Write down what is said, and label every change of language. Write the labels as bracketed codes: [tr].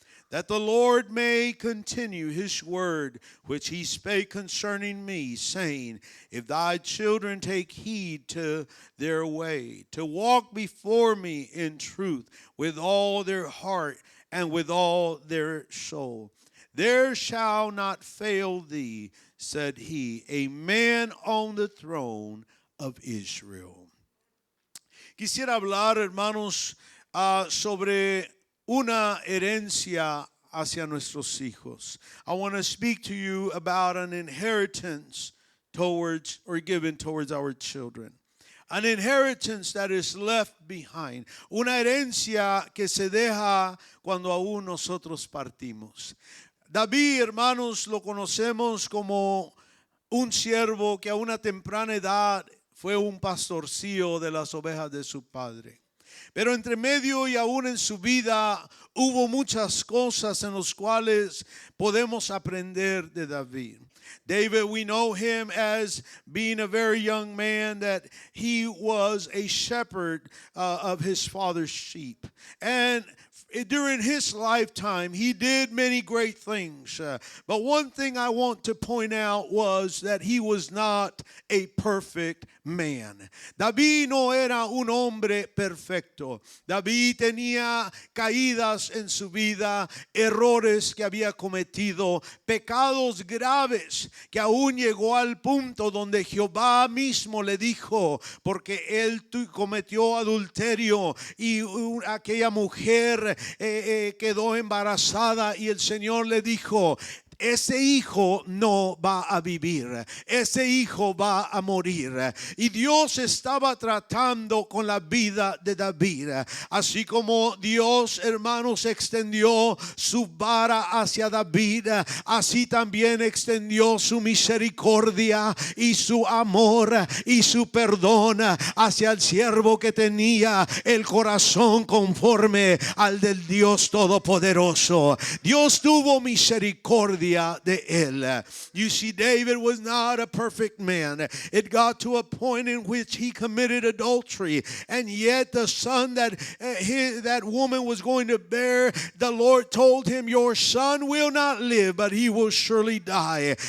[en] That the Lord may continue his word, which he spake concerning me, saying, if thy children take heed to their way, to walk before me in truth, with all their heart and with all their soul, there shall not fail thee, said he, a man on the throne of Israel. [es] Quisiera hablar, hermanos, sobre una herencia hacia nuestros hijos. [en] I want to speak to you about an inheritance towards or given towards our children. An inheritance that is left behind. [es] Una herencia que se deja cuando aún nosotros partimos. David, hermanos, lo conocemos como un siervo que a una temprana edad fue un pastorcillo de las ovejas de su padre. Pero entre medio y aún en su vida hubo muchas cosas en las cuales podemos aprender de David. [en] David, we know him as being a very young man, that he was a shepherd of his father's sheep. And during his lifetime, he did many great things. But one thing I want to point out was that he was not a perfect man. [es] David no era un hombre perfecto. David tenía caídas en su vida, errores que había cometido, pecados graves que aún llegó al punto donde Jehová mismo le dijo, porque él cometió adulterio y aquella mujer quedó embarazada, y el Señor le dijo: ese hijo no va a vivir, ese hijo va a morir. Y Dios estaba tratando con la vida de David. Así como Dios, hermanos, extendió su vara hacia David, así también extendió su misericordia y su amor y su perdón hacia el siervo que tenía el corazón conforme al del Dios Todopoderoso. Dios tuvo misericordia de él. [en] You see, David was not a perfect man. It got to a point in which he committed adultery, and yet the son that that woman was going to bear, the Lord told him, your son will not live, but he will surely die.